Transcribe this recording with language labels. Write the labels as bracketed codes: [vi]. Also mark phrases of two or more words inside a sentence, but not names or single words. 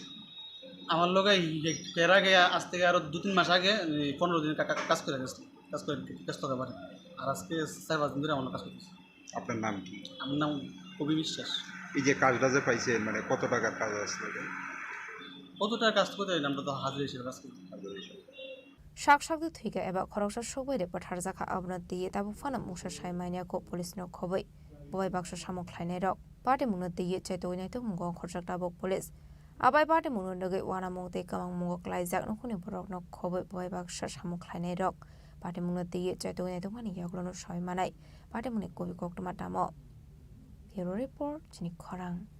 [bn] আমার লোক এর আগে আজ থেকে আরো 2-3 মাস আগে 15 দিন কাজ করে গেছে, কাজ করে ব্যস্ত হতে পারে। আর আজকে 4-5 দিন ধরে আমার কাজ করতেছে। আপনার নাম কি? আমার নাম কবি বিশ্বাস। এই যে কাজটা যে পাইছেন মানে কত টাকার কাজ আসলে? কত টাকা কাজ করতে আমরা তো হাজির হিসেবে কাজ করতে। [trp] Shak-shak thuiga eba khoroksa shogoi de pathar jaka abna diye tabu fana musha shaimania ko police no khoboi boy baksha samok khlainai rok party mungna diye chaitoinai to mungo khorjak tabok police abai party mungno nogai wana mongte kamang mungo klaijak no khuni borok no khoboi boy baksha samok khlainai rok party mungna diye chaitoinai to mani yaglono shaimanai party mungni kobi koktoma tamo [en] Bureau Report [trp] Chini Khorang